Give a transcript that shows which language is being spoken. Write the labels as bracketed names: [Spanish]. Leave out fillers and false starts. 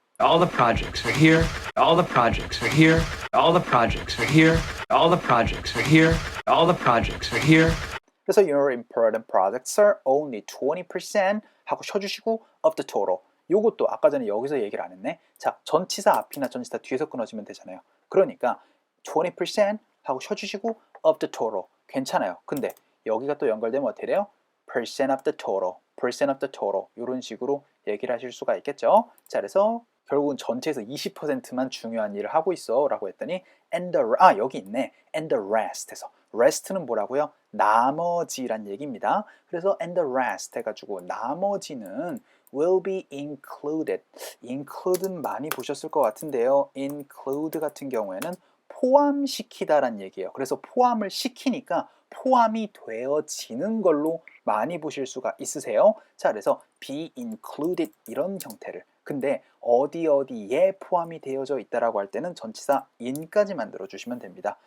[English] All the projects are here. All the projects are here. All the projects are here. All the projects are here. All the projects are here. [Korean] 그래서 [English] your important projects are only 20% [Korean] 하고 쉬어주시고 [English] of the total. [Korean] 요것도 아까 전에 여기서 얘기를 안 했네. 자, 전치사 앞이나 전치사 뒤에서 끊어지면 되잖아요. 그러니까 20% 하고 쉬어주시고 [English] of the total. [Korean] 괜찮아요. 근데 여기가 또 연결되면 어떻게 돼요? [English] percent of the total. percent of the total. [Korean] 이런 식으로 얘기를 하실 수가 있겠죠. 자, 그래서 결국은 전체에서 20%만 중요한 일을 하고 있어 라고 했더니 여기 있네. [English] and the rest [Korean] 에서 rest는 뭐라고요? 나머지란 얘기입니다. 그래서 [English] and the rest [Korean] 해가지고 나머지는 [English] will be included. [Korean] include는 많이 보셨을 것 같은데요. include 같은 경우에는 포함시키다란 얘기예요. 그래서 포함을 시키니까 포함이 되어지는 걸로 많이 보실 수가 있으세요. 자, 그래서 [English] be included [Korean] 이런 형태를. 근데 어디에 포함이 되어져 있다라고 할 때는 전치사 in까지 만들어 주시면 됩니다.